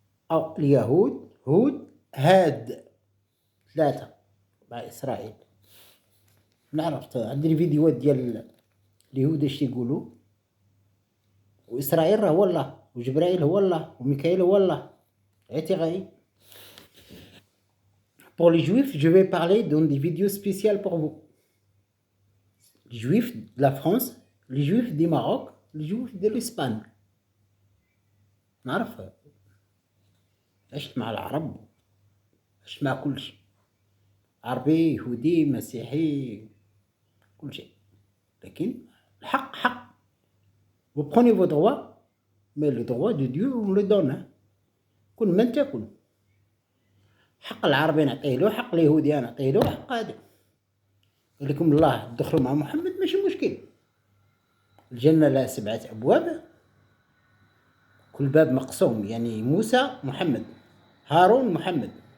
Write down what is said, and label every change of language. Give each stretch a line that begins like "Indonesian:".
Arabic: أو اليهود هود هاد ثلاثة مع إسرائيل. نعرف عندي الفيديوهات ديال اليهود اش تيقولوا، وإسرائيل راه هو الله، وجبرائيل هو الله، وميكائيل هو الله. عيتي غاي.
French: Pour les juifs, je vais parler dans des vidéos spéciales pour vous. Les juifs de la France, les juifs du Maroc, les juifs de l'Espagne.
Arabic: نعرف عشت مع العرب، عشت مع كل شيء، عربي يهودي مسيحي كل شيء، لكن الحق حق.
French: Vous prenez vos droits, mais le droit de Dieu on le donne.
Arabic: كن من تكن. حق العربي نعطيه له، حق اليهودي نعطيه له، حق هذا. قال لكم الله دخلوا مع محمد ماشي مشكل. الجنة لها 7 أبواب، كل باب مقسوم، يعني موسى محمد، هارون محمد.